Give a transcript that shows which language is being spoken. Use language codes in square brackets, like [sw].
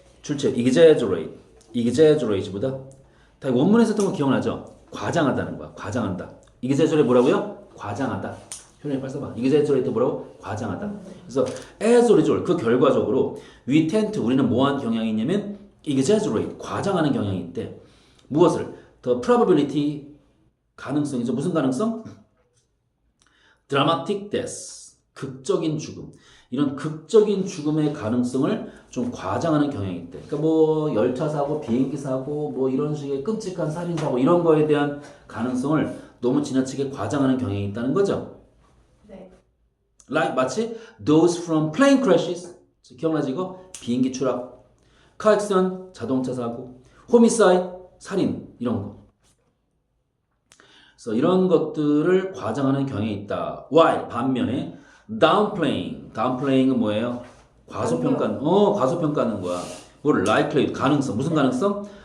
[ko] 출처 exaggerate보다 다 원문에서 했던 거 기억나죠? 과장하다는 거야. 과장한다. exaggerate 뭐라고요? 과장하다. 표현을 빨리 써봐. exaggerate 뭐라고? 과장하다. 그래서 [en] as a result [ko] 그 결과적으로 [en] we tend to [ko] 우리는 뭐하는 경향이 있냐면 exaggerate 과장하는 경향이 있대. 무엇을? [en] The probability [ko] 가능성이죠. 무슨 가능성? [en] dramatic death [ko] 극적인 죽음. 이런 극적인 죽음의 가능성을 좀 과장하는 경향이 있대. 그러니까 뭐 열차 사고, 비행기 사고, 뭐 이런 식의 끔찍한 살인 사고 이런 거에 대한 가능성을 너무 지나치게 과장하는 경향이 있다는 거죠. 네. [en] Like 마치 those from plane crashes [ko] 기억나지 이거? 비행기 추락, [en] car accident [ko] 자동차 사고, homicide 살인 이런 거. 그래서 이런 것들을 과장하는 경향이 있다. While 반면에 downplaying은 뭐예요? 과소평가하는 거야. 뭘 likely 가능성 무슨 가능성?